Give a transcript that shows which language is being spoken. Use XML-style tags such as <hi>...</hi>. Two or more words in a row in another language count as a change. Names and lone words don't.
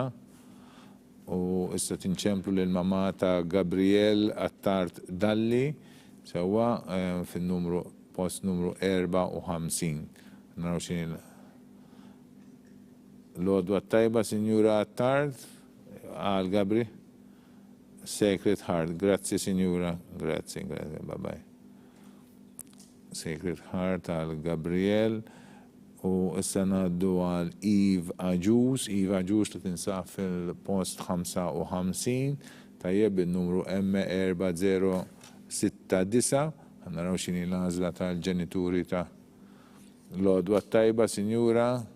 <mt>U issa tinċemplu lil-mamma ta' Gabriel Attart Dalli sewwa fin-numru post numru 54. Naraw x'inhi l-għodwa tajba, Sinjura Attart għal Gabriel. Sacred Heart. Grazzi, Sinjura. Grazzi. Bye-bye. Sacred Heart għal Gabriel. U issa ngħaddu għal Eve Aġus. Eve Aġus li tinsab fil-post 55. Tajjeb il-numru M4069. Naraw x'inhi l-għażla tal-ġenituri ta' l-għodwa tajba, Sinjura.</mt>